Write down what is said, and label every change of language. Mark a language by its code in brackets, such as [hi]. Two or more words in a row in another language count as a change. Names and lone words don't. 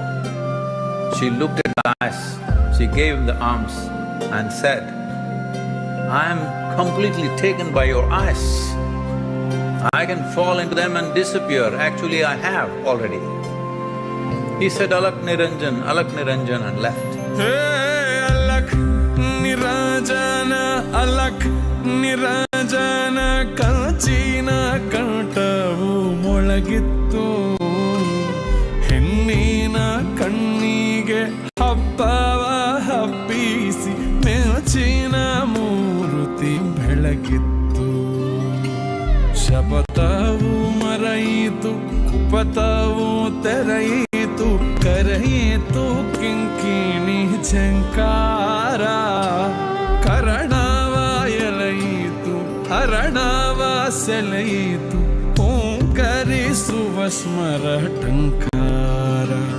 [en] She looked at the eyes, she gave him the alms and said, I am completely taken by your eyes. I can fall into them and disappear. Actually, I have already. He said, Alakh Niranjan, Alakh Niranjan, and left. [kn] ಹೇ, ಅಲಖ್ ನಿರಂಜನ, ಅಲಖ್ ನಿರಂಜನ, ಕಂಚಿನ ಕಂಠವು ಮೊಳಗಿತ್ತು ಹೆಣ್ಣಿನ ಕಣ್ಣಿಗೆ ಹಬ್ಬವ ಹಬ್ಬಿಸಿ ಮೆಲ್ಚಿನ ಮೂರುತಿ ಬೆಳಗಿತ್ತು ಶಪಥವು ಮರೆಯಿತು ಕುಪಥವು ತೆರೆಯಿತು ಕರೆಯಿತು ಕಿಂಕಿಣಿ ಝಂಕಾರ ಕರಣವ ಎಲೆಯಿತು ಹರಣವ ಸೆಳೆಯಿತು ಓಂಕರಿಸುವ ಸ್ಮರ ಟಂಕಾರ.